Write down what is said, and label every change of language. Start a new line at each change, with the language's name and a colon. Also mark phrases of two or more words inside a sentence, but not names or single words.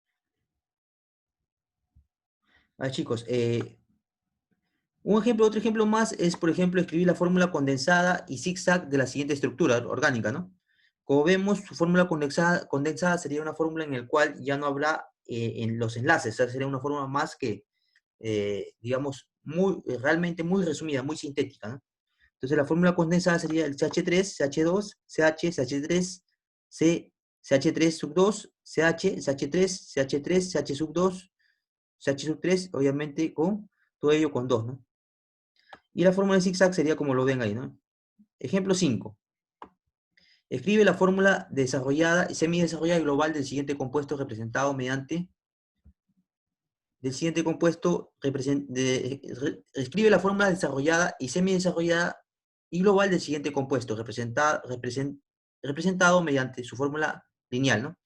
Spanish: A ver, chicos, otro ejemplo más es, por ejemplo, escribir la fórmula condensada y zigzag de la siguiente estructura orgánica, ¿no? Como vemos, su fórmula condensada sería una fórmula en la cual ya no habrá en los enlaces, o sea, sería una fórmula más que, digamos, realmente muy resumida, muy sintética, ¿no? Entonces la fórmula condensada sería el CH3, CH2, CH, CH3, C, CH3 sub 2, CH, CH3, CH3, CH sub 2, CH sub 3, obviamente con todo ello con 2, ¿no? Y la fórmula de zigzag sería como lo ven ahí, ¿no? Ejemplo 5. Escribe la fórmula desarrollada y semidesarrollada y global del siguiente compuesto representado mediante del siguiente compuesto escribe la fórmula desarrollada y semidesarrollada y global del siguiente compuesto representado mediante su fórmula lineal, ¿no?